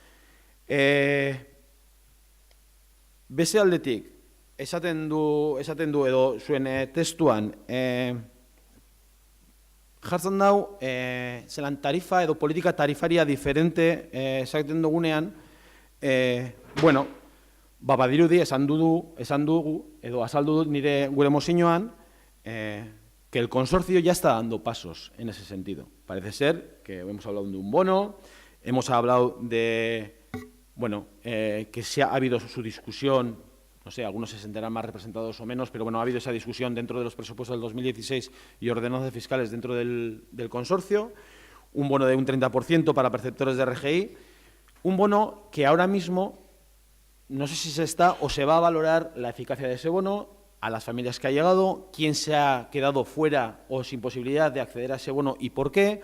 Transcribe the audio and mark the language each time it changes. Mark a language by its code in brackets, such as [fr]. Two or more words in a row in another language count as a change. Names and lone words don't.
[eu] Beste aldetik, esaten du edo zuen testuan, jartzen dau, zelan tarifa edo politika tarifaria diferente esaten dugunean, badirudi esan dugu, edo azaldu dut nire gure mozinoan, [es] que el consorcio ya está dando pasos en ese sentido. Parece ser que hemos hablado de un bono, hemos hablado de, bueno, que ha habido su discusión, no sé, algunos se sentirán más representados o menos, pero bueno, ha habido esa discusión dentro de los presupuestos del 2016 y ordenanzas fiscales dentro del consorcio, un bono de un 30% para perceptores de RGI, un bono que ahora mismo no sé si se está o se va a valorar la eficacia de ese bono, a las familias que ha llegado, quién se ha quedado fuera o sin posibilidad de acceder a ese bono y por qué.